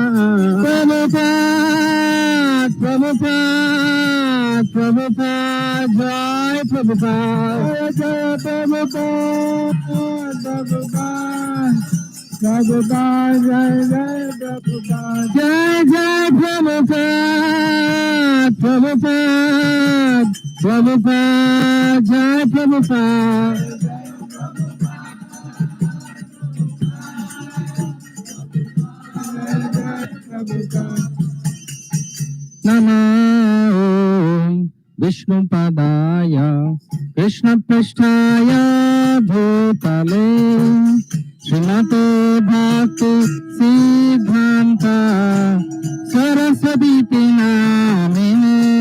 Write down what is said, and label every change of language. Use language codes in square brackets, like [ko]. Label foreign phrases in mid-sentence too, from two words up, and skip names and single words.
[sa] Prabhupada, Prabhupada, Jai Prabhupada, Jai Prabhupada, Prabhupada, Jai Jai Prabhupada, Jai Jai Prabhupada, Prabhupada, Prabhupada, Jai Prabhupada. नमो विष्णु पादाय कृष्ण प्रस्थाय भूतले श्रीमते भक्ति सिद्धान्त सरस्वती नामिने.